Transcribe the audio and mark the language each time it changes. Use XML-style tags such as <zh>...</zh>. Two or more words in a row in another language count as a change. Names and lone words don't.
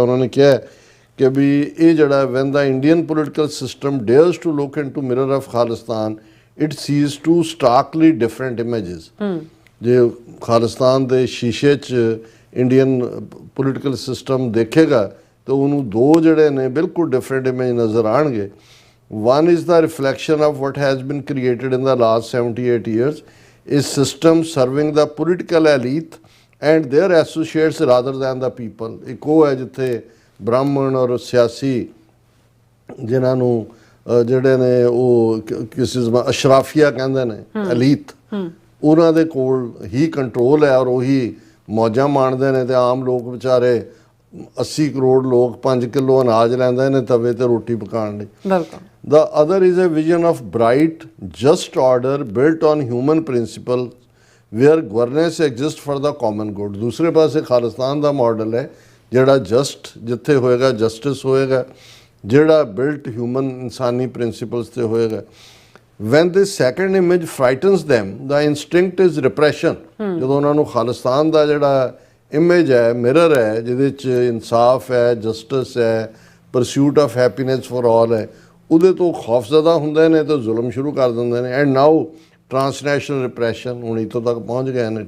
<pa>ਉਹਨਾਂ ਨੇ ਕਿਹਾ ਕਿ ਵੀ ਇਹ ਜਿਹੜਾ</pa> <en>when the Indian political system dares to look into mirror of Khalistan it sees two starkly different images.</en> <pa>ਜੇ ਖਾਲਿਸਤਾਨ ਦੇ ਸ਼ੀਸ਼ੇ 'ਚ</pa> <en>Indian political system</en> <pa>ਦੇਖੇਗਾ ਤਾਂ ਉਹਨੂੰ ਦੋ ਜਿਹੜੇ ਨੇ ਬਿਲਕੁਲ</pa> <en>different image</en> <pa>ਨਜ਼ਰ ਆਉਣਗੇ।</pa> <en>One is the reflection of what has been created in the last 78 years, is system serving the political elite and their associates rather than the people।</en> <pa>ਇੱਕ ਉਹ ਹੈ ਜਿੱਥੇ ਬ੍ਰਾਹਮਣ ਔਰ ਸਿਆਸੀ ਜਿਨ੍ਹਾਂ ਨੂੰ ਜਿਹੜੇ ਨੇ ਉਹ ਕਿਸੇ ਅਸ਼ਰਾਫੀਆ ਕਹਿੰਦੇ ਨੇ, ਐਲੀਟ, ਉਹਨਾਂ ਦੇ ਕੋਲ ਹੀ ਕੰਟਰੋਲ ਹੈ ਔਰ ਉਹੀ ਮੌਜਾਂ ਮਾਣਦੇ ਨੇ ਤੇ ਆਮ ਲੋਕ ਵਿਚਾਰੇ 80 ਕਰੋੜ ਲੋਕ 5 ਕਿਲੋ ਅਨਾਜ ਲੈਂਦੇ ਨੇ ਤਵੇ ਤੇ ਰੋਟੀ ਪਕਾਉਣ ਲਈ। ਬਿਲਕੁਲ।</pa> <en>The other is a vision of bright, just order built on human principles where governance exists for the common good।</en> <pa>ਦੂਸਰੇ ਪਾਸੇ ਖਾਲਿਸਤਾਨ ਦਾ ਮਾਡਲ ਹੈ ਜਿਹੜਾ ਜਸਟ, ਜਿੱਥੇ ਹੋਏਗਾ ਜਸਟਿਸ ਹੋਏਗਾ, ਜਿਹੜਾ</pa> <en>built human</en> <pa>ਇਨਸਾਨੀ ਪ੍ਰਿੰਸੀਪਲਸ ਤੇ ਹੋਏਗਾ।</pa> <en>When this second image frightens them, the instinct is repression।</en> <pa>ਜਦੋਂ ਉਹਨਾਂ ਨੂੰ ਖਾਲਿਸਤਾਨ ਦਾ ਜਿਹੜਾ ਇਮੇਜ ਹੈ, ਮਿਰਰ ਹੈ, ਜਿਹਦੇ 'ਚ ਇਨਸਾਫ ਹੈ, ਜਸਟਿਸ ਹੈ,</pa> <en>pursuit of happiness for all</en> <pa>ਹੈ, ਉਹਦੇ ਤੋਂ ਖੌਫਜ਼ਦਾ ਹੁੰਦੇ ਨੇ ਤਾਂ ਜ਼ੁਲਮ ਸ਼ੁਰੂ ਕਰ ਦਿੰਦੇ ਨੇ।</pa> <en>and now transnational repression</en> <pa>ਹੁਣ ਇੱਥੋਂ ਤੱਕ ਪਹੁੰਚ ਗਏ ਨੇ।</pa>